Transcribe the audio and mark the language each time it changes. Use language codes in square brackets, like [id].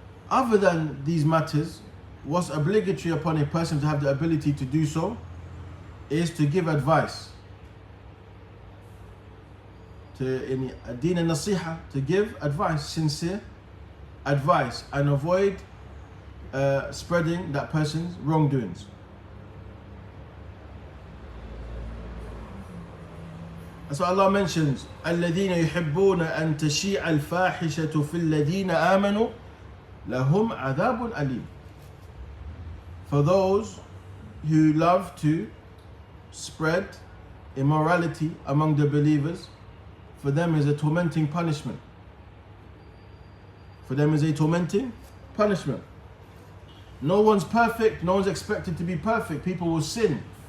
[en] Other than these matters, what's obligatory upon a person to have the ability to do so is to give advice. In deen and nasiha, to give advice, sincere advice, and avoid spreading that person's wrongdoings. And so Allah mentions, [ar] الَّذِينَ يُحِبُّونَ أَن تَشِيعَ الْفَاحِشَةُ فِي الَّذِينَ آمَنُوا لَهُمْ عَذَابٌ أَلِيمٌ. [en] For those who love to spread immorality among the believers, for them is a tormenting punishment. For them is a tormenting punishment. No one's perfect, no one's expected to be perfect. People will sin.